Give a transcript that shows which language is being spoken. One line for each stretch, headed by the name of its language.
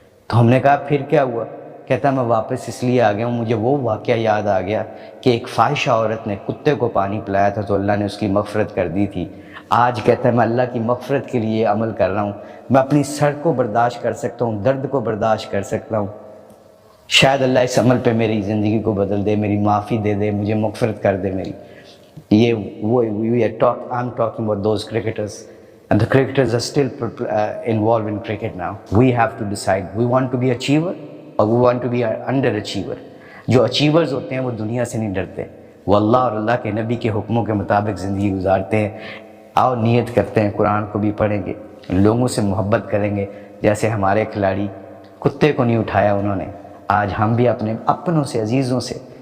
Urdu: تو ہم نے کہا پھر کیا ہوا؟ کہتا میں واپس اس لیے آ گیا ہوں، مجھے وہ واقعہ یاد آ گیا کہ ایک فاحشہ عورت نے کتے کو پانی پلایا تھا تو اللہ نے اس کی مغفرت کر دی تھی۔ آج کہتا ہے میں اللہ کی مغفرت کے لیے عمل کر رہا ہوں، میں اپنی سڑ کو برداشت کر سکتا ہوں، درد کو برداشت کر سکتا ہوں، شاید اللہ اس عمل پہ میری زندگی کو بدل دے، میری معافی دے دے، مجھے مغفرت کر دے میری. یہ وہ
English: I'm talking about those cricketers, and the cricketers are still involved in cricket now. We have to decide, we want to be achiever or we want to be an underachiever.
Urdu: جو اچیورز ہوتے ہیں وہ دنیا سے نہیں ڈرتے، وہ اللہ اور اللہ کے نبی کے حکموں کے مطابق زندگی گزارتے ہیں. آؤ نیت کرتے ہیں قرآن کو بھی پڑھیں گے، لوگوں سے محبت کریں گے. جیسے ہمارے کھلاڑی کتے کو نہیں اٹھایا انہوں نے، آج ہم بھی اپنے اپنوں سے، عزیزوں سے.